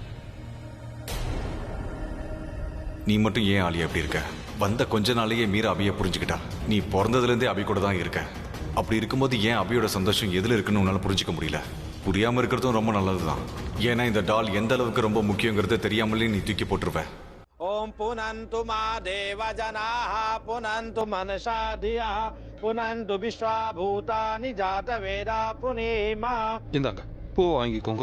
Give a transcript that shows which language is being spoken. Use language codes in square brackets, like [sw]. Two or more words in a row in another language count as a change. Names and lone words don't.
[ta] நீ மட்டும் ஏன் ஆலியா அப்படி இருக்க? வந்த கொஞ்ச நாளையே மீரா அபியை புரிஞ்சுக்கிட்டா. நீ பிறந்ததுலேருந்தே அபி கூட தான் இருக்க. அப்படி இருக்கும்போது ஏன் அபியோட சந்தோஷம் எதில் இருக்குன்னு உன்னால புரிஞ்சுக்க முடியல? புரியாம இருக்கிறதும் ரொம்ப நல்லதுதான். ஏன்னா இந்த டால் எந்த அளவுக்கு ரொம்ப முக்கியங்கிறது தெரியாமலே நீ தூக்கி போட்டுருவ. [sa] ओम पुनन्तु मा देवजनाः पुनन्तु मनसा धिया पुनन्तु विश्वाभूतानि जातवेदा पुनेमा. [ta] இந்தாங்க பூ வாங்கிக்கோங்க.